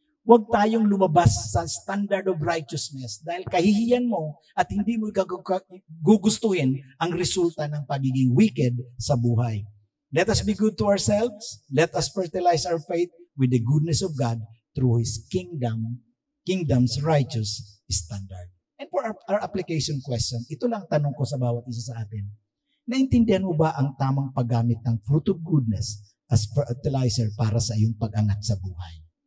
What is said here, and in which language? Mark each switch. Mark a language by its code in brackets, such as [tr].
[tl] Huwag tayong lumabas sa standard of righteousness dahil kahihiyan mo at hindi mo gugustuhin ang resulta ng pagiging wicked sa buhay. [en] Let us be good to ourselves. Let us fertilize our faith with the goodness of God through His kingdom's righteous standard. And for our application question, [tl] ito lang tanong ko sa bawat isa sa atin. Naintindihan mo ba ang tamang paggamit ng fruit of goodness as fertilizer para sa iyong pag-angat sa buhay?